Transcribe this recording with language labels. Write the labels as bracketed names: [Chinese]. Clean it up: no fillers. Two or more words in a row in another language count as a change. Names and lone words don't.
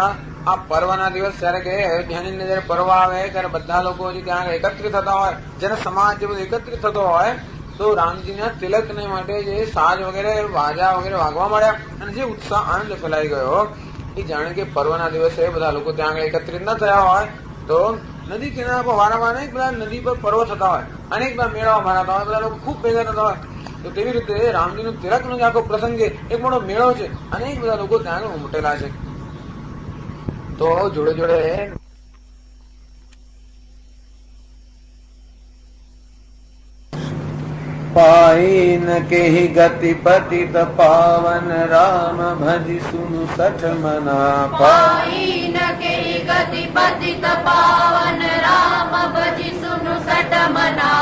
[Gujarati] આ પર્વના દિવસ જયારે કે અયોધ્યાની અંદર જયારે પર્વ આવે ત્યારે બધા લોકો ત્યાં એકત્રિત થતા હોય, જેને સમાજ જે બધું એકત્રિત થતો હોય, તો રામજીના તિલકને માટે જે સાજ વગેરે વાજા વગેરે વાગવા માંડ્યા અને જે ઉત્સાહ આનંદ ફેલાઈ ગયો, એ જાણે કે પર્વના દિવસે બધા લોકો ત્યાં એકત્રિત ન થયા હોય તો નદી કિનારા પર વારંવાર અનેક બધા નદી પર પર્વ થતા હોય, અનેક બધા મેળાઓ ભરાતા હોય, બધા લોકો ખૂબ ભેગા થતા હોય. તો તેવી રીતે રામજીનું તિલકનો જે આખો પ્રસંગ છે એક મોટો મેળો છે, અનેક બધા લોકો ત્યાં ઉમટેલા છે. તો જોડે જોડે [Awadhi] पाई न केहि गति पतित पावन राम भजि सुनु सठ मना. पाई न केहि गति पतित पावन राम भजि सुनु सठ मना.